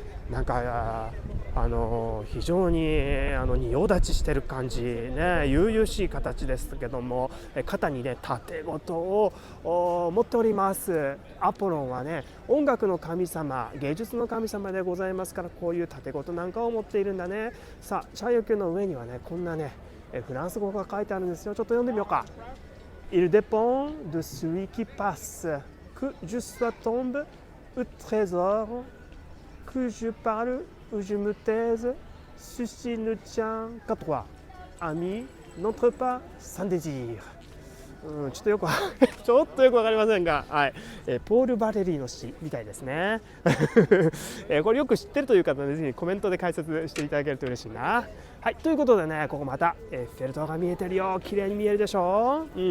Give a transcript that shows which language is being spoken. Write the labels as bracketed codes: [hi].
[ja] なんか非常に仁王立ちしてる感じね、悠々しい形ですけども、肩にね盾事を持っております。アポロンはね音楽の神様、芸術の神様でございますから、こういう盾事なんかを持っているんだね。さあ、斜陽級の上にはねこんなねフランス語が書いてあるんですよ。ちょっと読んでみようか。 [fr] Il dépend de celui qui passe que je sois tombe ou trésor que je parle ou je me taise, ceci ne tient qu'à toi. Ami, n'entre pas sans désir. [ja] ちょっとよくわかりませんが、はい、ポール・バレリーの詩みたいですねこれよく知ってるという方はぜひコメントで解説していただけると嬉しいな。はい、ということでね、ここまたエッフェル塔が見えてるよ。綺麗に見えるでしょ。